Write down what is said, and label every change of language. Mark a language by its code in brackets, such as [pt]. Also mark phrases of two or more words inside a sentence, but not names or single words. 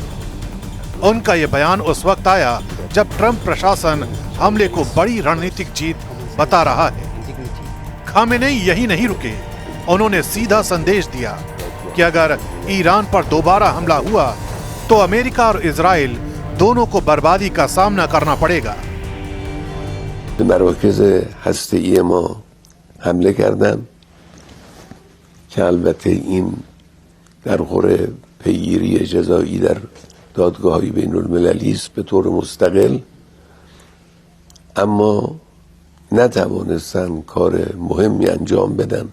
[hi] उनका यह बयान उस वक्त आया जब ट्रंप प्रशासन हमले को बड़ी रणनीतिक जीत बता रहा है। खामेनेई यही नहीं रुके, उन्होंने सीधा संदेश दिया कि अगर ईरान पर दोबारा हमला हुआ तो अमेरिका और इजराइल दोनों को बर्बादी का सामना करना पड़ेगा। [fa] مراکز هسته‌ای ما حمله کردن که البته این در خور پیگیری جزایی در دادگاه‌های بین‌المللی است به طور مستقل، اما نتوانستن کار مهمی انجام بدن.